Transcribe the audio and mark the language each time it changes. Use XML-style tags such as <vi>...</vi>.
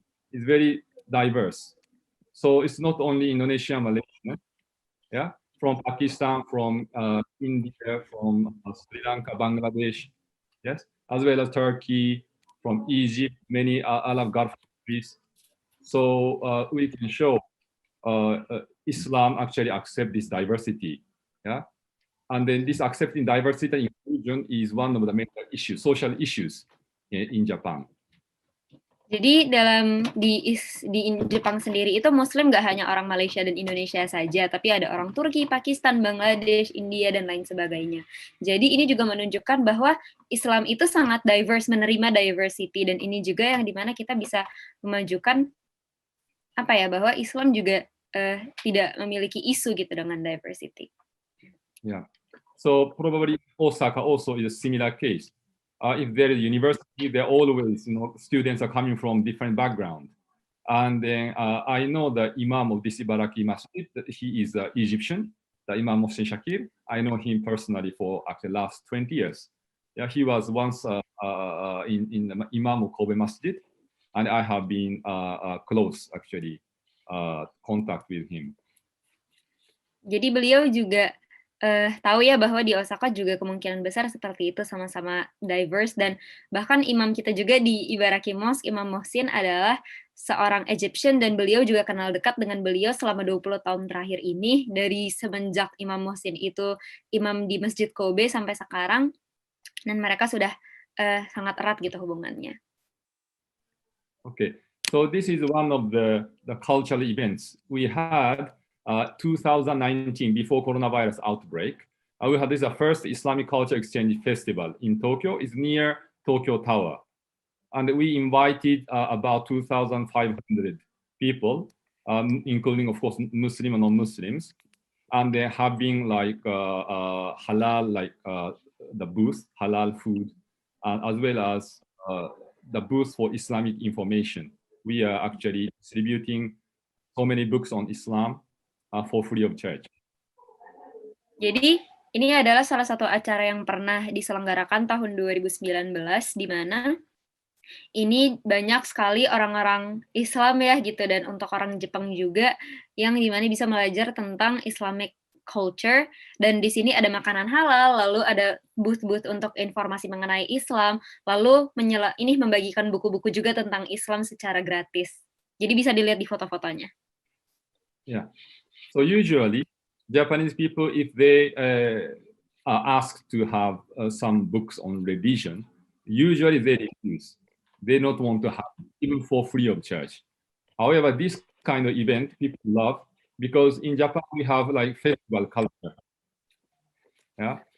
<en>It's very diverse. So it's not only Indonesia, Malaysia, yeah, from Pakistan, from India, from Sri Lanka, Bangladesh, yes, as well as Turkey, from Egypt, many Arab Gulf countries. So we can show Islam actually accept this diversity, yeah, and then this accepting diversity and inclusion is one of the major issues, social issues in Japan.</en> <id>Jadi di Jepang sendiri itu Muslim nggak hanya orang Malaysia dan Indonesia saja, tapi ada orang Turki, Pakistan, Bangladesh, India, dan lain sebagainya. Jadi ini juga menunjukkan bahwa Islam itu sangat diverse, menerima diversity, dan ini juga yang dimana kita bisa memajukan bahwa Islam juga tidak memiliki isu gitu dengan diversity.</id> <en>Yeah, so probably Osaka also is a similar case. If there is university, there always, students are coming from different background. And then I know the Imam of this Ibaraki Masjid, he is Egyptian, the Imam Mohsin Shakir. I know him personally for actually last 20 years. Yeah, he was once in the Imam of Kobe Masjid, and I have been close actually contact with him.</en> <id>Jadi beliau juga tahu ya bahwa di Osaka juga kemungkinan besar seperti itu, sama-sama diverse, dan bahkan imam kita juga di Ibaraki Mosque, Imam Mohsin adalah seorang Egyptian, dan beliau juga kenal dekat dengan beliau selama 20 tahun terakhir ini, dari semenjak Imam Mohsin itu imam di Masjid Kobe sampai sekarang, dan mereka sudah sangat erat gitu hubungannya.</id> <en>Okay, so this is one of the cultural events we had 2019 before coronavirus outbreak. We had this first Islamic Culture Exchange Festival in Tokyo. It's near Tokyo Tower. And we invited about 2,500 people, including, of course, Muslim and non-Muslims, and they're having like halal, like the booth, halal food, as well as the booth for Islamic information. We are actually distributing so many books on Islam for free of charge.</en> <id>Jadi, ini adalah salah satu acara yang pernah diselenggarakan tahun 2019, di mana ini banyak sekali orang-orang Islam ya gitu, dan untuk orang Jepang juga, yang dimana bisa belajar tentang Islamic culture, dan di sini ada makanan halal, lalu ada booth-booth untuk informasi mengenai Islam, lalu ini membagikan buku-buku juga tentang Islam secara gratis. Jadi bisa dilihat di foto-fotonya.</id> <en>Yeah. So usually Japanese people, if they are asked to have some books on religion, usually they refuse. They not want to have even for free of charge. However, this kind of event people love because in Japan we have like festival culture. Yeah.</en>